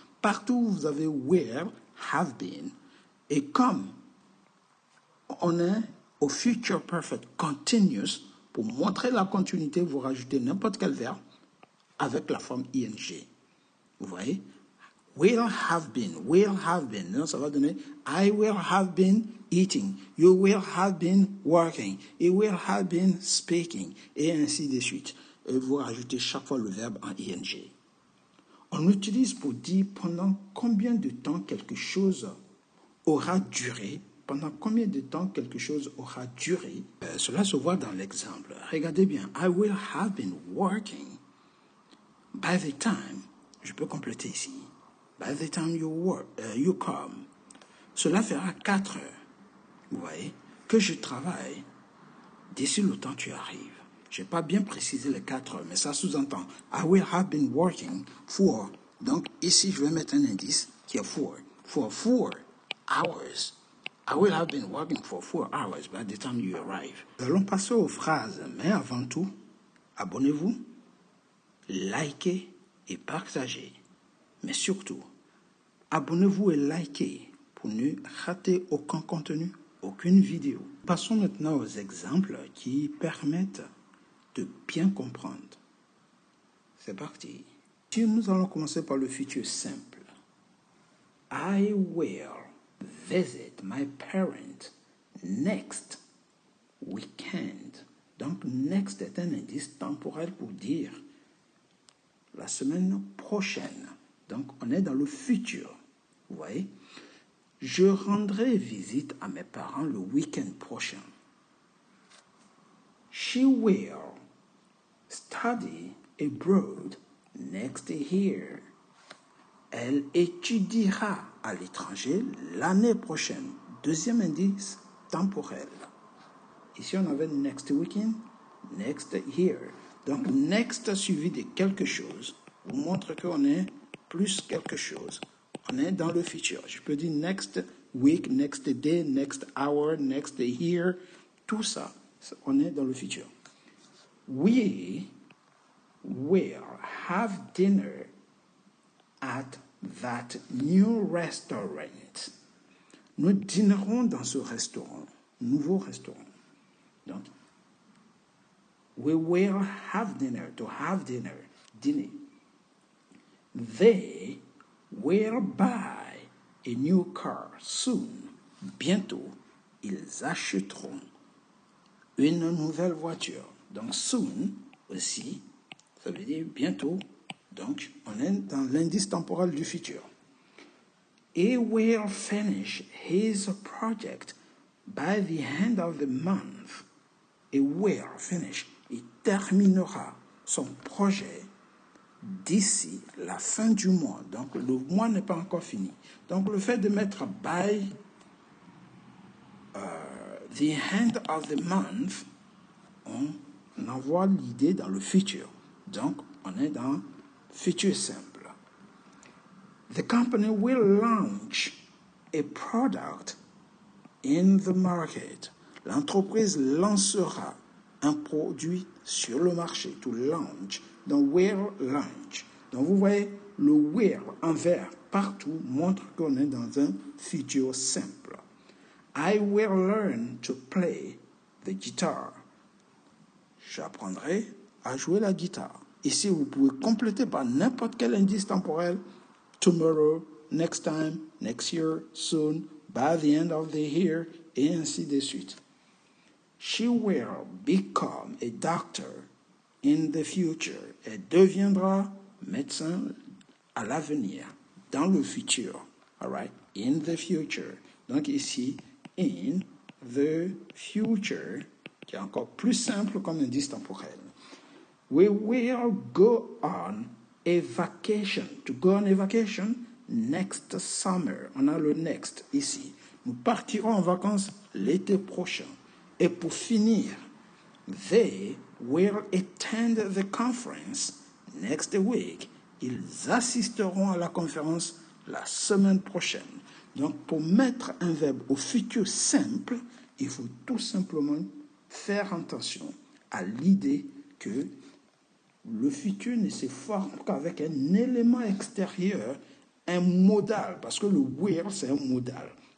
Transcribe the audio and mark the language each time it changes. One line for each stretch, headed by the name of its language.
French: Partout, vous avez
English: will have been.
French: Et comme on est au Future Perfect Continuous, pour montrer la continuité, vous rajoutez n'importe quel verbe avec la forme ing. Vous voyez?
English: Will have been.
French: Non, ça va donner
English: I will have been eating. You will have been working. He will have been speaking.
French: Et ainsi de suite. Et vous rajoutez chaque fois le verbe en ing. On utilise pour dire pendant combien de temps quelque chose aura duré. Pendant combien de temps quelque chose aura duré. Cela se voit dans l'exemple. Regardez bien.
English: I will have been working. By the time,
French: je peux compléter ici.
English: By the time you come.
French: Cela fera 4 heures. Vous voyez, que je travaille d'ici le temps que tu arrives. Je n'ai pas bien précisé les 4 heures, mais ça sous-entend.
English: I will have been working for.
French: Donc ici, je vais mettre un indice qui est
English: for 4 hours. I will have been working for 4 hours by the time you arrive.
French: Nous allons passer aux phrases, mais avant tout, abonnez-vous, likez et partagez. Mais surtout, abonnez-vous et likez pour ne rater aucun contenu, aucune vidéo. Passons maintenant aux exemples qui permettent de bien comprendre. C'est parti. Nous allons commencer par le futur simple.
English: I will visit my parents next weekend.
French: Donc, next est un indice temporel pour dire la semaine prochaine. Donc, on est dans le futur. Vous voyez? Je rendrai visite à mes parents le week-end prochain.
English: She will study abroad next year.
French: Elle étudiera à l'étranger l'année prochaine. Deuxième indice temporel. Ici, on avait
English: next weekend, next year.
French: Donc, next suivi de quelque chose vous montre qu'on est plus quelque chose. On est dans le futur. Je peux dire
English: next week, next day, next hour, next year.
French: Tout ça, on est dans le futur.
English: We will have dinner at that new restaurant.
French: Nous dînerons dans ce restaurant, nouveau restaurant.
English: Donc, we will have dinner, to have dinner, dîner. They will buy a new car soon.
French: Bientôt, ils achèteront une nouvelle voiture. Donc, soon aussi, ça veut dire bientôt. Donc, on est dans l'indice temporel du futur.
English: He will finish his project by the end of the month. He will finish.
French: Il terminera son projet d'ici la fin du mois. Donc, le mois n'est pas encore fini. Donc, le fait de mettre
English: by the end of the month,
French: on envoie l'idée dans le futur. Donc, on est dans futur simple.
English: The company will launch a product in the market.
French: L'entreprise lancera un produit sur le marché.
English: To launch.
French: Donc,
English: will launch.
French: Donc, vous voyez, le will en vert partout montre qu'on est dans un futur simple.
English: I will learn to play the guitar.
French: j'apprendrai à jouer la guitare. Ici, vous pouvez compléter par n'importe quel indice temporel.
English: Tomorrow, next time, next year, soon, by the end of the year,
French: et ainsi de suite.
English: She will become a doctor in the future.
French: Elle deviendra médecin à l'avenir, dans le futur.
English: All right? In the future.
French: Donc ici,
English: in the future,
French: qui est encore plus simple comme indice temporel.
English: We will go on a vacation. To go on a vacation next summer.
French: On a le next ici. Nous partirons en vacances l'été prochain. Et pour finir,
English: they will attend the conference next week.
French: Ils assisteront à la conférence la semaine prochaine. Donc, pour mettre un verbe au futur simple, il faut tout simplement faire attention à l'idée que le futur ne se forme qu'avec un élément extérieur, un modal, parce que le will, c'est un modal.